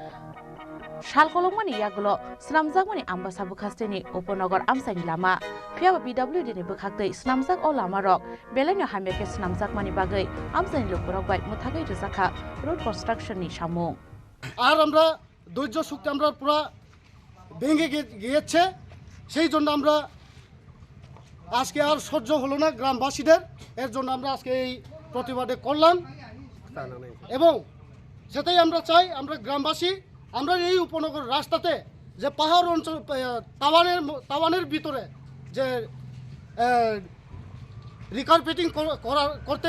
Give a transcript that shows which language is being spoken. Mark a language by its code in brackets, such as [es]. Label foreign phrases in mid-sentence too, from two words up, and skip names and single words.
[trp] Shalkolongmani yagulo snamjakmani ambasa bakhasteni uponogor amsani lama phiaba PWD ni bakhaktei snamjak o lama rok beleno hameke snamjakmani bagai amsani lokorok bai muthagai rusakha [en] road construction [trp] ni samung [bn] আর আমরা ধৈর্য শক্তি আমরা পুরো ভেঙে গিয়েছে সেই জন্য আমরা আজকে আর সহ্য হলো না গ্রামবাসীদের এর জন্য আমরা আজকে এই প্রতিবাদে করলাম এবং সেটাই আমরা চাই আমরা গ্রামবাসী আমরা এই উপনগর রাস্তাতে যে পাহাড় অঞ্চল তাওয়ানের ভিতরে যে রিকারপেটিং করতে